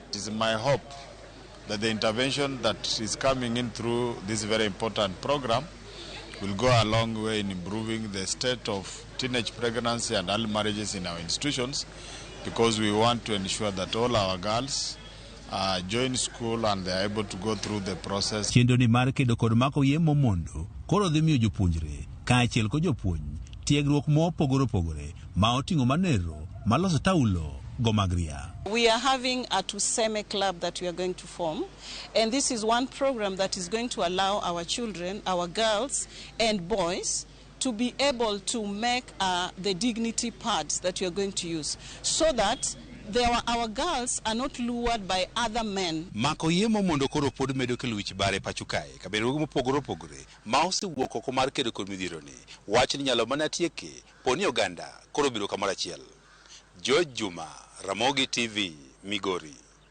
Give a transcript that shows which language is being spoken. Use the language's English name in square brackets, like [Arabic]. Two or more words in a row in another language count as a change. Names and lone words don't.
[English] It is my hope that the intervention that is coming in through this very important program will go a long way in improving the state of teenage pregnancy and early marriages in our institutions, because we want to ensure that all our girls join school and they are able to go through the process. [Luo (Kenya and Tanzania)] Chenro ni mar kedo kod mako iye mondo koro dhi miyo jopuonjre ka achiel kod jopuonj tiegruok mopogore opogore ma oting'o manero maloso taulo go magria. [English] We are having a Tuseme club that we are going to form, and this is one program that is going to allow our children, our girls and boys, to be able to make the dignity pads that we are going to use, so that our girls are not lured by other men. [Luo (Kenya and Tanzania)] Mako iye mondo koro pod medo kelo wich bare pachukae ka bedo mopogore opogore ma osewuok oko mar kedo kod midhiero ni. Wach ni nyalo mana tieke poni oganda koro biro kamoro achiel. Juma, Ramogi TV, Migori.